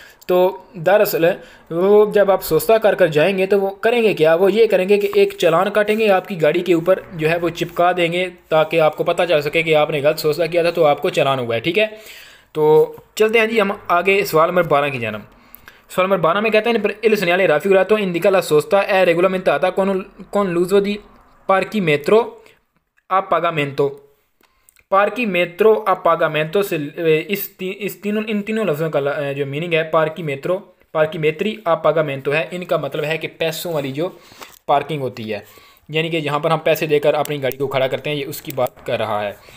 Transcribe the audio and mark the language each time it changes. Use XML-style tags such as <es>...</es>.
<hi>तो दरअसल वो जब आप सोचता कर कर जाएंगे तो वो करेंगे क्या, वो ये करेंगे कि एक चालान काटेंगे आपकी गाड़ी के ऊपर, जो है वो चिपका देंगे, ताकि आपको पता चल सके कि आपने गलत सोचता किया था, तो आपको चालान हुआ है। ठीक है, तो चलते हैं जी हम आगे सवाल नंबर 12 की जानब। सवाल नंबर 12 में कहते हैं</hi> <it>इल segnale raffigurato indica la sosta è regolamentata con l'uso di parchimetro a pagamento।</it> <hi>पार्कीमेत्रो आ पागामेंटो से इन तीनों लफ्ज़ों का जो मीनिंग है, पार्कीमेत्रो, पार्कीमेत्री आ पागामेंटो है। इनका मतलब है कि पैसों वाली जो पार्किंग होती है, यानी कि जहाँ पर हम पैसे देकर अपनी गाड़ी को खड़ा करते हैं, ये उसकी बात कर रहा है।</hi>